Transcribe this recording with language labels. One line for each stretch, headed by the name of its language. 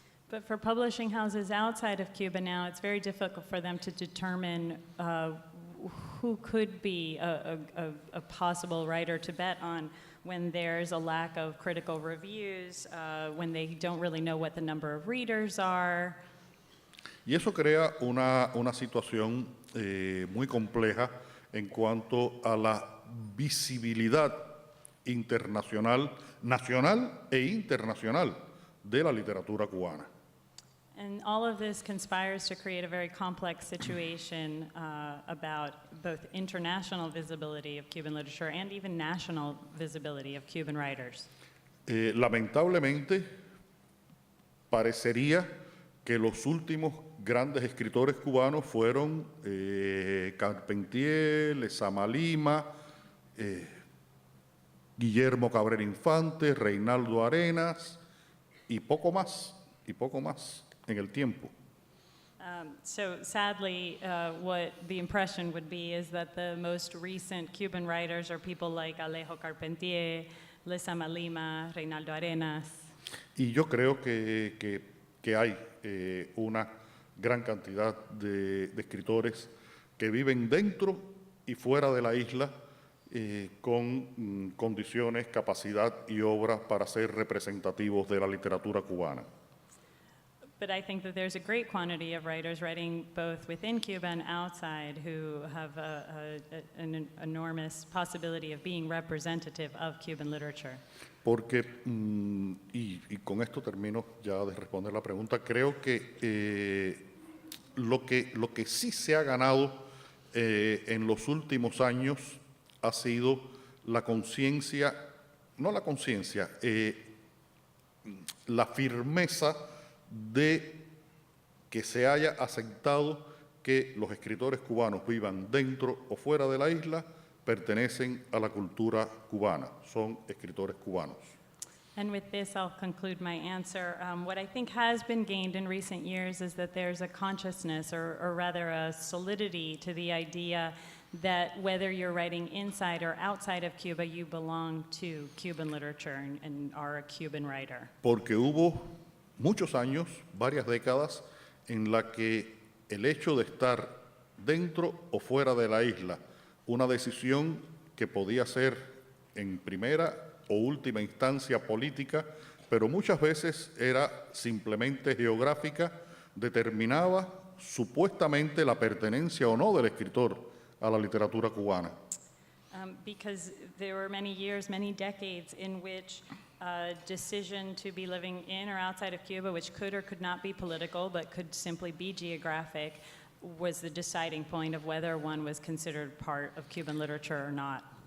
English: But for publishing houses outside of Cuba now, it's very difficult for them to determine who could be a possible writer to bet on when there's a lack of critical reviews, when they don't really know what the number of readers are.
Spanish: Y eso crea una situación muy compleja en cuanto a la visibilidad internacional, nacional e internacional de la literatura cubana.
English: And all of this conspires to create a very complex situation about both international visibility of Cuban literature and even national visibility of Cuban writers.
Spanish: Lamentablemente, parecería que los últimos grandes escritores cubanos fueron Carpentier, Lezama Lima, Guillermo Cabrera Infante, Reinaldo Arenas y poco más en el tiempo.
English: So sadly, what the impression would be is that the most recent Cuban writers are people like Alejo Carpentier, Lezama Lima, Reinaldo Arenas.
Spanish: Y yo creo que hay una gran cantidad de escritores que viven dentro y fuera de la isla con condiciones, capacidad y obra para ser representativos de la literatura cubana.
English: But I think that there's a great quantity of writers writing both within Cuba and outside who have an enormous possibility of being representative of Cuban literature.
Spanish: Porque, y con esto termino ya de responder la pregunta, creo que lo que sí se ha ganado en los últimos años ha sido la conciencia, no la conciencia, la firmeza de que se haya aceptado que los escritores cubanos vivan dentro o fuera de la isla, pertenecen a la cultura cubana, son escritores cubanos.
English: And with this, I'll conclude my answer. What I think has been gained in recent years is that there's a consciousness, or rather a solidity, to the idea that whether you're writing inside or outside of Cuba, you belong to Cuban literature and are a Cuban writer.
Spanish: Porque hubo muchos años, varias décadas, en la que el hecho de estar dentro o fuera de la isla, una decisión que podía ser en primera o última instancia política, pero muchas veces era simplemente geográfica, determinaba supuestamente la pertenencia o no del escritor a la literatura cubana.
English: Because there were many years, many decades in which a decision to be living in or outside of Cuba, which could or could not be political, but could simply be geographic, was the deciding point of whether one was considered part of Cuban literature or not.